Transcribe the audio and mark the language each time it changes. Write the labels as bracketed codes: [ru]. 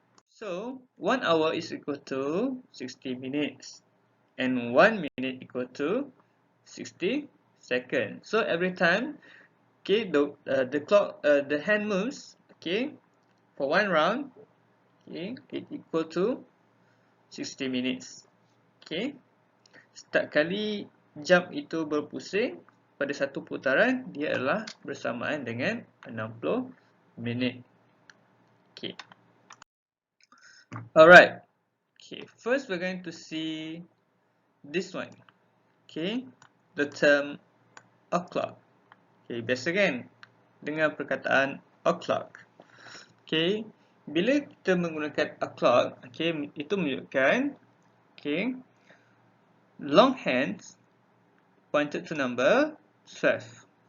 [en] So 1 hour is equal to 60 minutes, and 1 minute equal to 60 seconds. So every time, okay, the clock, the hand moves, okay, for 1 round, okay, it equal to 60 minutes. [ms] Okay, setiap kali jam itu berpusing pada satu putaran, dia adalah bersamaan dengan 60 minit. Okay. Alright. [en] Okay, first we're going to see this one. Okay, the term o'clock. Okay, [ms] biasa kan dengan perkataan [en] o'clock. Okay, [ms] bila kita menggunakan [en] o'clock, okay, [ms] itu menunjukkan, [en] okay, long hands pointed to number 12.